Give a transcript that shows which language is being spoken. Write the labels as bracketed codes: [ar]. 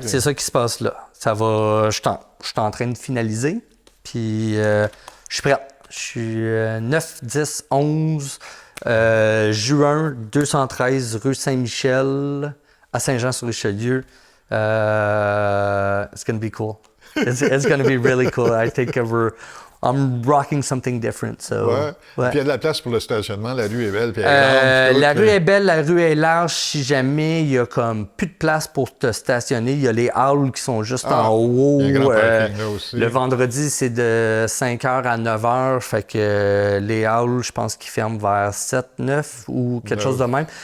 [fr] C'est ça qui se passe là. Ça va... Je suis en train de finaliser, puis je suis prêt. Je suis 9, 10, 11 juin 213 rue Saint-Michel à Saint-Jean-sur-Richelieu. [en] It's going to be cool. It's going to be really cool. I think I'm rocking something different. So, [fr] Puis il y a de la place pour le stationnement. La rue est belle. Puis la rue est belle, la rue est large. Si jamais il y a comme plus de place pour te stationner, il y a les halls qui sont juste en haut. Il y a un grand parking là aussi. Le vendredi, c'est de 5h à 9h. Fait que les halls, je pense qu'ils ferment vers 7, 9 ou quelque chose de même.